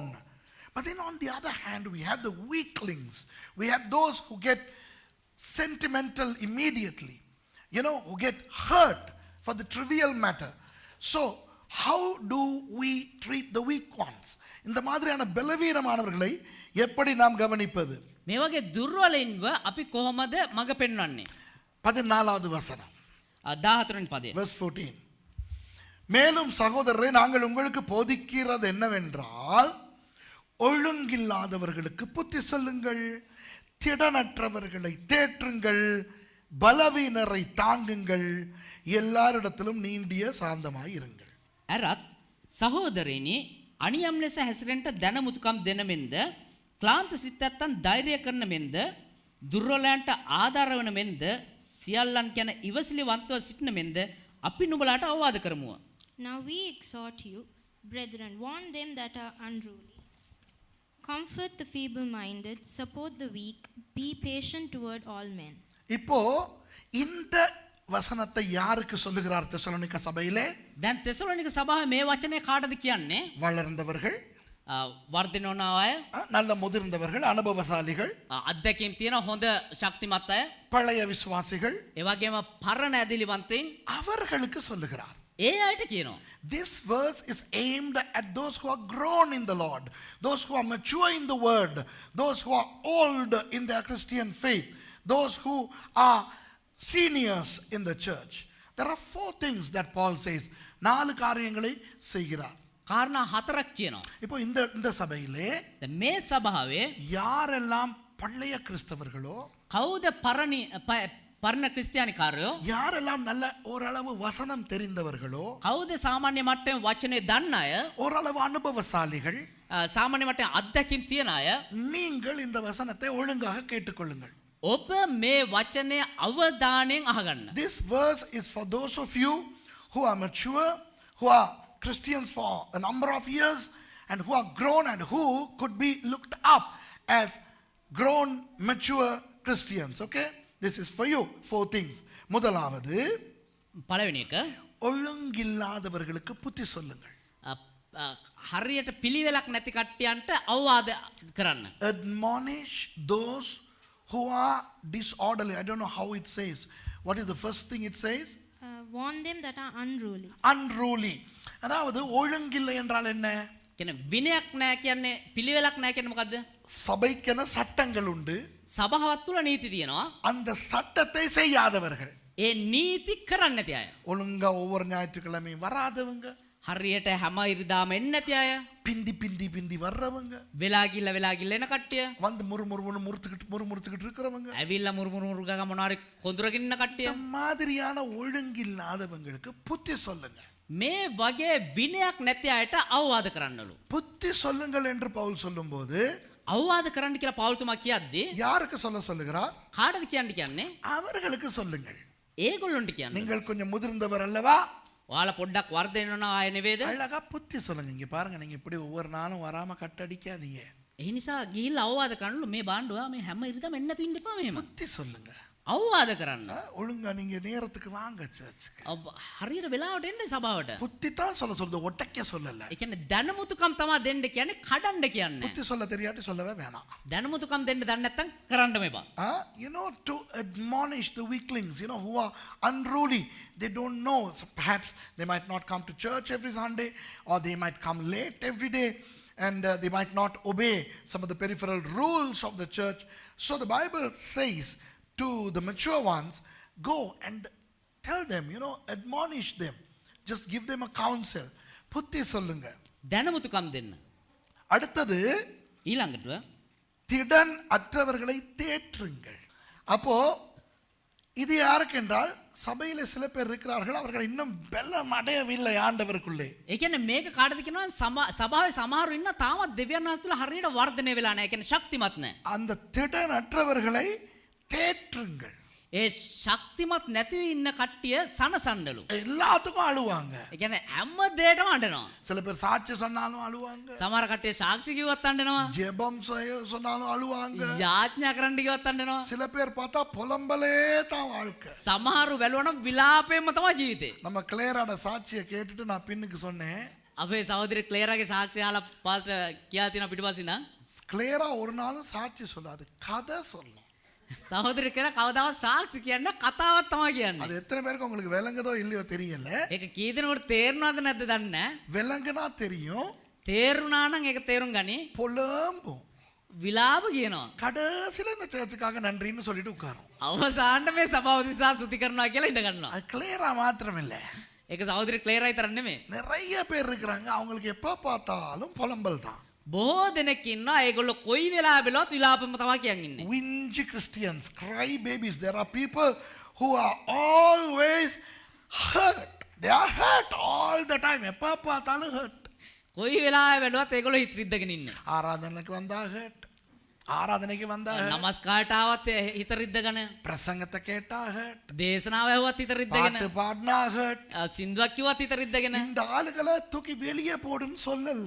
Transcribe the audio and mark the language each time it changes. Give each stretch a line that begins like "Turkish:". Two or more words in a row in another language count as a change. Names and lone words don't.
English: But then on the other hand, we have the weaklings. We have those who get sentimental immediately, who get hurt for the trivial matter. So how do we treat the weak ones?
Tamil: இந்த மாதிரியான பலவீனமானவர்களை எப்படி நாம் கவனிப்பது?
Sinhala: මේ වගේ දුර්වලින්ව අපි කොහොමද මඟ පෙන්වන්නේ?
Tamil: 14வது வசனம்,
Sinhala: 14 වෙනි පදය.
English: verse 14.
Tamil: மேலும் சகோதரரை நாங்கள் உங்களுக்கு போதிக்கிறது என்னவென்றால், ஒழுங்கில்லாதவர்களுக்கு புத்தி சொல்லுங்கள், திடனற்றவர்களை தேற்றுங்கள், பலவீனரை தாங்குங்கள், எல்லாரிடத்திலும் நீண்டிய சாந்தமாய் இருங்கள்.
Sinhala: ඇරත් සහෝදරයනි අනියම් ලෙස හැසිරෙන්නට දැනමුතුකම් දෙන මෙන්ද, ක්ලාන්ත සිත් ඇත්තන් ධෛර්ය කරන මෙන්ද, දුර්වලයන්ට ආධාර වන මෙන්ද, සියල්ලන් කියන ඉවසිලිවන්තව සිටින මෙන්ද අපි නුඹලාට අවවාද කරමුව.
English: Now we exhort you, brethren, warn them that are unruly. Comfort the feeble-minded, support the weak, be patient toward all men.
Tamil: இப்போ இந்த வசனத்தை யாருக்கு சொல்லுகிறார் தெசலோனிக்க சபையிலே?
Sinhala: දැන් තෙසලොනික සභාවේ මේ වචනේ කාටද කියන්නේ?
Tamil: வளர்ந்தவர்கள்,
Sinhala: වර්ධනය වුණ අය,
Tamil: நல்ல முதிர்ந்தவர்கள், அனுபவசாலிகள்,
Sinhala: අත්දැකීම් තියෙන හොඳ ශක්තිමත් අය,
Tamil: பழைய விசுவாசிகள்,
Sinhala: ඒ වගේම පරණ ඇදිලිවන්තයින්,
Tamil: அவர்களுக்கு சொல்லுகிறார்.
Sinhala: ඒ අයට කියනවා.
English: This verse is aimed at those who are grown in the Lord, those who are mature in the word, those who are old in their Christian faith, those who are seniors in the church. There are 4 things that Paul says.
Tamil: 4 காரியங்களை செய்கிறார்.
Sinhala: කාරණා 4ක් කියනවා.
Tamil: இப்போ இந்த சபையிலே
Sinhala: දැන් මේ සභාවේ
Tamil: யாரெல்லாம் பழைய கிறிஸ்தவர்களோ,
Sinhala: කවුද පරණ ක්‍රිස්තියානිකාරයෝ,
Tamil: யாரெல்லாம் நல்ல ஓரளவு வசனம் தெரிந்தவர்களோ,
Sinhala: කවුද සාමාන්‍ය මට්ටමේ වචනේ දන්න අය,
Tamil: ஓரளவு அனுபவசாலிகள்,
Sinhala: සාමාන්‍ය මට්ටමේ අත්දැකීම් තියන අය,
Tamil: நீங்கள் இந்த வசனத்தை ஒழுங்காக கேட்டுக்கொள்ளுங்கள்.
Sinhala: ඔබ මේ වචනේ අවධානයෙන් අහගන්න.
English: This verse is for those of you who are mature, who are Christians for a number of years, and who are grown and who could be looked up as grown, mature Christians. Okay? This is for you. 4 things.
Tamil: முதலாவது,
Sinhala: පළවෙනි එක
Tamil: ஒழுங்கில்லாதவர்களுக்கு புத்தி சொல்லுங்கள்.
Sinhala: හරියට පිළිවෙලක් නැති කට්ටියන්ට අවවාද කරන්න.
English: Admonish those who are disorderly. I don't know how it says. What is the first thing it says? Warn them that are unruly. Unruly.
Tamil: அதாவது ஒழுங்கில்லை என்றால் என்ன?
Sinhala: කියන්නේ විනයක් නැහැ කියන්නේ, පිළිවෙලක් නැහැ කියන්නේ මොකද්ද?
Tamil: சபைக்கென சட்டங்கள் உண்டு.
Sinhala: සභාවත් තුල නීති තියෙනවා.
Tamil: அந்த சட்டத்தை செய்யாதவர்கள்,
Sinhala: ඒ නීති කරන්නේ නැති අය.
Tamil: ஒழுங்கா ஒவ்வொரு ஞாயிற்றுக்கிழமையும் வராதவங்க,
Sinhala: හරියට හැම ඉරිදාම එන්නේ නැති අය,
Tamil: பிந்தி வர்றவங்க,
Sinhala: වෙලා ගිල්ල එන කට්ටිය,
Tamil: வந்து முறுமுறுத்துக்கிட்டு இருக்கிறவங்க,
Sinhala: ඇවිල්ලා මුරුමුරු ගග මොනාරි කොඳුරගෙන ඉන්න කට්ටිය.
Tamil: இந்த மாதிரியான ஒழுங்கில்லாதவங்களுக்கு புத்தி சொல்லுங்க.
Sinhala: මේ වගේ විනයක් නැති අයට අවවාද කරන්නලු.
Tamil: புத்தி சொல்லுங்கள் என்று பவுல் சொல்லும்போது
Sinhala: අවවාද කරන්න කියලා පවුල්තුමා කියද්දී
Tamil: யாருக்கு சொல்லுகிறார்?
Sinhala: කාටද කියන්නේ?
Tamil: அவர்களுக்கு சொல்லுங்கள்.
Sinhala: ඒගොල්ලොන්ට කියන්නේ.
Tamil: நீங்கள் கொஞ்சம் முதிர்ந்தவர் அல்லவா?
Sinhala: ඔයාලා පොඩ්ඩක් වර්ධනය වෙන අය නෙවෙයිද?
Tamil: அழகா புத்தி சொல்லுங்க. இங்க பாருங்க, நீங்க இப்படி ஒவ்வொரு நாளும் வராம கட்டடிக்காதீங்க.
Sinhala: ඒ නිසා ගිහිල්ලා අවවාද කරන්නලු. මේ බාණ්ඩුවා මේ හැම ඉරිදාම එන්න නැතු ඉන්න එපා මෙහෙම.
Tamil: புத்தி சொல்லுங்க.
Sinhala: අවවාද කරන්න.
Tamil: ஒழுங்கா நீங்க நேரத்துக்கு வாங்க சர்ச்சுக்கு.
Sinhala: හරියට වෙලාවට එන්න සභාවට.
Tamil: புத்தி தான் சொல்றது, ஒட்டக்க சொல்லல.
Sinhala: ඒ කියන්නේ දැනුමුතුකම් තමයි දෙන්න කියන්නේ, කඩන්න කියන්නේ.
Tamil: புத்தி சொல்ல தெரியாட்டி சொல்லவே வேணாம்.
Sinhala: දැනුමුතුකම් දෙන්න දන්නේ නැත්නම් කරන්න මෙපා.
English: To admonish the weaklings, who are unruly. They don't know. So perhaps they might not come to church every Sunday, or they might come late every day, and they might not obey some of the peripheral rules of the church. So the Bible says to the mature ones, go and tell them, admonish them. Just give them a counsel.
Tamil: புத்தி சொல்லுங்க.
Sinhala: දැනුමුතුකම් දෙන්න.
Tamil: அடுத்தது,
Sinhala: ඊළඟට
Tamil: திடன் அற்றவர்களை தேற்றுங்கள். அப்போ இது யாருக்கு என்றால் சபையில சில பேர் இருக்கிறார்கள் அவர்கள் இன்னும் பலம் அடையவில்லை ஆண்டவருக்குள்ளே.
Sinhala: ඒ කියන්නේ මේක කාටද කියනවා සභාවේ සමහරු ඉන්න තාමත් දෙවියන් වහන්සේ තුල හරියට වර්ධනය වෙලා නැහැ. ඒ කියන්නේ ශක්තිමත් නැහැ.
Tamil: அந்த திடனற்றவர்களை தேற்றுங்கள்.
Sinhala: ඒ ශක්තිමත් නැතිව ඉන්න කට්ටිය සනසන්නලු.
Tamil: எல்லாத்துக்கும் அழுவாங்க.
Sinhala: ඒ කියන්නේ හැම දෙයකටම අඬනවා.
Tamil: சில பேர் சாட்சி சொன்னாலும் அழுவாங்க.
Sinhala: සමහර කට්ටිය සාක්ෂි කිව්වත් අඬනවා.
Tamil: ஜெபம் சொன்னாலும் அழுவாங்க.
Sinhala: යාඥා කරන්න කිව්වත් අඬනවා.
Tamil: சில பேர் பார்த்தா புலம்பலே தான் வாழ்க்கை.
Sinhala: සමහරු බැලුවනම් විලාපයෙන්ම තමයි ජීවිතේ.
Tamil: நம்ம கிளியரான சாட்சியை கேட்டுட்டு நான் பின்னுக்கு சொன்னேன்.
Sinhala: අපේ සහෝදரி ක්ලේරාගේ සාක්ෂි අහලා පාස්ටර් කියා තියෙන පිටිපස්සින් නා
Tamil: கிளியரா ஒரு நாளும் சாட்சி சொல்லாது, கதை சொல்லும்.
Sinhala: සහෝදரி කියලා කවදාවත් සාක්ෂි කියන්නේ කතාවක් තමයි කියන්නේ.
Tamil: அது எத்தனை பேருக்கு உங்களுக்கு விளங்குதோ இல்லையோ தெரியல.
Sinhala: ඒක කී දෙනෙකුට තේරුණාද නැද්ද දන්නේ නැහැ.
Tamil: விளங்குனா தெரியும்.
Sinhala: තේරුණා නම් ඒක තේරුම් ගනි.
Tamil: புலம்பும்.
Sinhala: විලාප කියනවා.
Tamil: கடைசியில இந்த சர்ச்சுக்காக நன்றின்னு சொல்லிட்டு உட்காரும்.
Sinhala: අවසානට මේ සභාව දිසා ස්තුති කරනවා කියලා ඉඳ ගන්නවා.
Tamil: அது கிளியரா மாத்திரம் இல்ல,
Sinhala: ඒක සහෝදரி ක්ලේරා විතර නෙමෙයි.
Tamil: நிறைய பேர் இருக்கிறாங்க அவங்களுக்கு எப்ப பார்த்தாலும் புலம்பல் தான்.
Sinhala: බොහෝ දෙනෙක් ඉන්නවා ඒගොල්ලෝ කොයි වෙලාවෙ බැලුවත් විලාපෙම තමයි කියන් ඉන්නේ.
English: Whingy Christians, cry babies. There are people who are always hurt. They are hurt all the time.
Tamil: எப்ப பார்த்தாலும் hurt.
Sinhala: කොයි වෙලාවෙ බැලුවත් ඒගොල්ලෝ හිත රිද්දගෙන ඉන්නේ.
Tamil: ஆராதனைக்கு வந்தா hurt. ஆராதனைக்கு வந்தா hurt.
Sinhala: නමස්කාරට ආවත් හිත රිද්දගෙන.
Tamil: பிரசங்கத்தை கேட்டா hurt.
Sinhala: දේශනාව ඇහුවත් හිත රිද්දගෙන.
Tamil: பாட்டு பாடினா hurt.
Sinhala: සින්දුවක් කිව්වත් හිත රිද්දගෙන.
Tamil: இந்த ஆளுகளை தூக்கி வெளியே போடுன்னு சொல்லல.